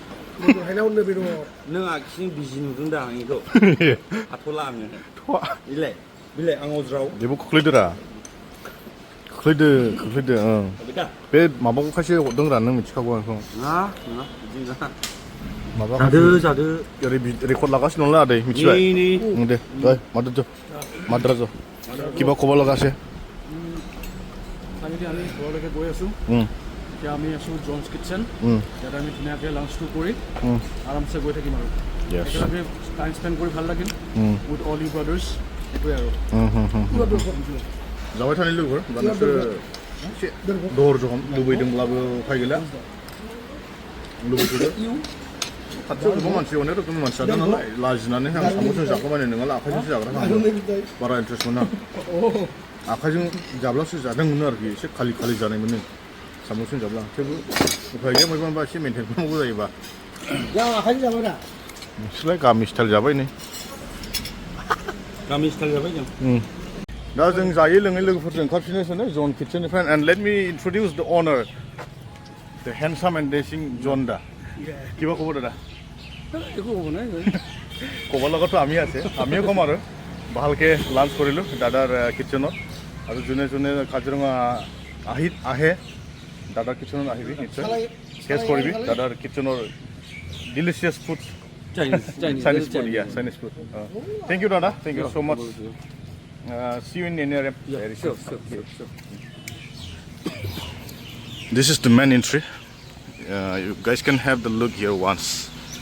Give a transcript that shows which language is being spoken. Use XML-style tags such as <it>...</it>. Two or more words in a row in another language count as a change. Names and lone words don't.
<brx>नों आखिजों बिजि नुदों दा आं बेखौ हाथ'ला आङो बिलाय बिलाय आं अज्राव बेबो खोख्लैदोरा खोख्लैदो ओं बे माबाखौ खायसे हरदोंरा नों मिथिखागौ आंखौ नङा बिदि नङा माबा जादो ओरै रेकर्ड लागासिनो दंलै आदै मिथिबाय दे ओइ माद्राज</brx> <as>কিবা ক'ব লগা আছে ফাইনেলি আমি ঘৰলৈকে গৈ আছোঁ এতিয়া আমি আছোঁ জনছ কিটচেন ইয়াত আমি ধুনীয়াকৈ লাঞ্চটো কৰি আৰামছে গৈ থাকিম আৰু একেলগে</as> <en>time spend</en> <as>কৰি ভাল লাগিল</as> <en>with all you brothers</en> <as>এইটোৱে আৰু</as> <brx>जाबाय थानाय लोगोफोर दा नोंसोरो एसे दहरजों लुबैदोंब्लाबो उफाय गैला लुबैथ'दो खाथियाव गोबां मानसि अनेक रोखोमनि मानसि जादों नालाय लाजिनानै आं साम'जों जाखोमानाय नङाला आखाइजोंसो जाग्रा बारा इन्टारेस्ट मोना आखाइजों जाब्लासो जादों मोनो आरोखि एसे खालि जानाय मोनो साम'जों जाब्ला थेवबो उफाय गैया माबा एसे मेनटेन खालामनांगौ जायोबा आखाइजों जाबाय दा नोंसोरलाय गामि स्टाइल जाबाय नै गामि स्टाइल जाबाय जों दा जों जायै लोङै लोगोफोरजों ओंखारफिननोसै जन किटचेननिफ्राय</brx> <en>and let me introduce the owner the handsome and dashing John</en> <brx>दा</brx> <as>কিবা ক'ব দাদা একো হ'ব নাই ক'ব লগাতো আমি আছে আমিও ক'ম আৰু ভালকৈ লাঞ্চ কৰিলোঁ দাদাৰ কিটচেনত আৰু যোনে যোনে কাজিৰঙা আহে দাদাৰ কিটচেনত আহিবি নিশ্চয় টেষ্ট কৰিবি দাদাৰ কিটচেনৰ</as> <en>delicious food Chinese food Chinese food thank you</en> <as>দাদা</as> <en>thank you so much see you in NRM very soon. Sure. This is the main entry. You guys can have the look here once.</en>